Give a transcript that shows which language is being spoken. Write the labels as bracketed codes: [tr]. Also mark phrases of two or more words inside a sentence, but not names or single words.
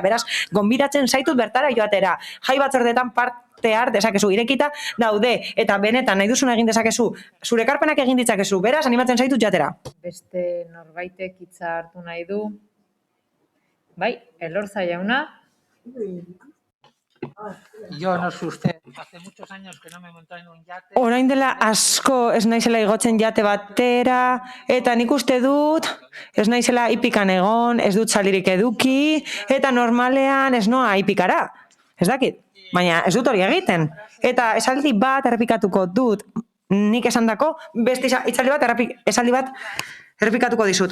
[eu] Beraz, gonbidatzen zaitut bertara joatera. Jai batzordeetan parte har dezakezu, irekita daude, eta benetan nahi duzuna egin dezakezu, zure ekarpenak egin ditzakezu, beraz, animatzen zaitut joatera. Beste norbaitek hitza hartu nahi du. Bai, Elorza jauna. [es] Yo no sé usted, hace muchos años que no me monto en un yate. [eu] Orain dela asko ez naizela igotzen jate batera, eta nik uste dut, ez naizela hipikan egon, ez dut salirik eduki, eta normalean ez noa hipikara. Ez dakit, baina ez dut hori egiten. Eta esaldi bat errepikatuko dut, nik esandako, beste esaldi bat errepikatuko dizut.